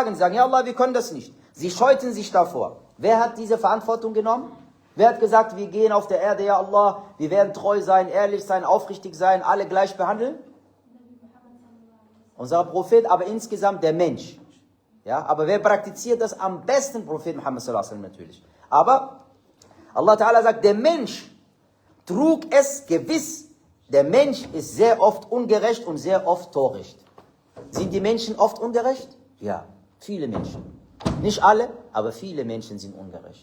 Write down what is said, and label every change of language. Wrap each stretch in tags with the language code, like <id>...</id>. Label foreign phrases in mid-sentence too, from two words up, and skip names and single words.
<de>Sie sagen, ja Allah, wir können das nicht. Sie scheuten sich davor. Wer hat diese Verantwortung genommen? Wer hat gesagt, wir gehen auf der Erde, ja Allah, wir werden treu sein, ehrlich sein, aufrichtig sein, alle gleich behandeln? Unser Prophet, aber insgesamt der Mensch. Ja, aber wer praktiziert das am besten?</de> <ar>Prophet Muhammad صلى الله عليه وسلم natürlich.</ar> <de>Aber Allah Ta'ala sagt, der Mensch trug es gewiss. Der Mensch ist sehr oft ungerecht und sehr oft töricht. Sind die Menschen oft ungerecht? Ja, viele Menschen. Nicht alle, aber viele Menschen sind ungerecht.</de>